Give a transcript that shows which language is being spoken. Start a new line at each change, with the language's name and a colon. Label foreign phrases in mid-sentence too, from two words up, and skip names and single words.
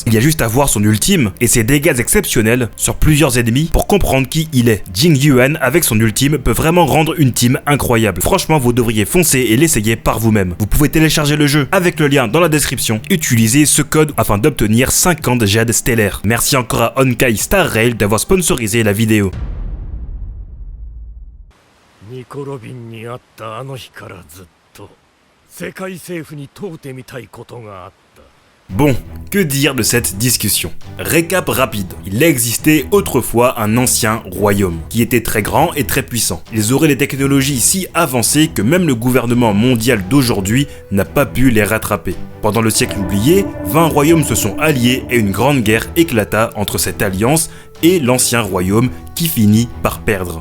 French: Il y a juste à voir son ultime et ses dégâts exceptionnels sur plusieurs ennemis pour comprendre qui il est. Jing Yuan avec son ultime peut vraiment rendre une team incroyable. Franchement, vous devriez foncer et l'essayer par vous-même. Vous pouvez télécharger le jeu avec le lien dans la description. Utilisez ce code afin d'obtenir 50 jades stellaires. Merci encore à Honkai Star Rail d'avoir sponsorisé la vidéo.
Japanese: ニコ・ロビンに会ったあの日からずっと世界政府に問うてみたいことがあった。
French: Bon, que dire de cette discussion? Récap rapide. Il existait autrefois un ancien royaume, qui était très grand et très puissant. Ils auraient des technologies si avancées que même le gouvernement mondial d'aujourd'hui n'a pas pu les rattraper. Pendant le siècle oublié, 20 royaumes se sont alliés et une grande guerre éclata entre cette alliance et l'ancien royaume qui finit par perdre.